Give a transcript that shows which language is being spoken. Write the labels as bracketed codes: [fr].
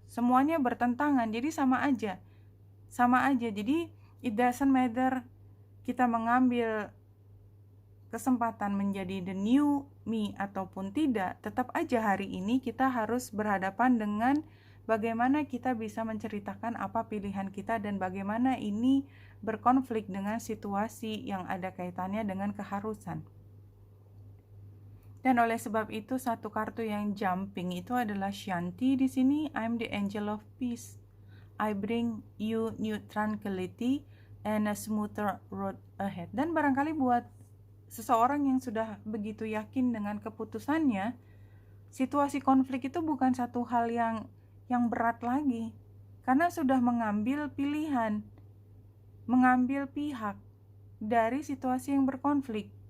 [id] Semuanya bertentangan, jadi sama aja. Jadi [en] it doesn't matter [id] kita mengambil kesempatan menjadi [en] the new me [id] ataupun tidak, tetap aja hari ini kita harus berhadapan dengan bagaimana kita bisa menceritakan apa pilihan kita dan bagaimana ini berkonflik dengan situasi yang ada kaitannya dengan keharusan. Dan oleh sebab itu satu kartu yang jumping itu adalah Shanti di sini. [en] I'm the angel of peace. I bring you new tranquility and a smoother road ahead. [id] Dan barangkali buat seseorang yang sudah begitu yakin dengan keputusannya, situasi konflik itu bukan satu hal yang berat lagi. Karena sudah mengambil pilihan, mengambil pihak dari situasi yang berkonflik.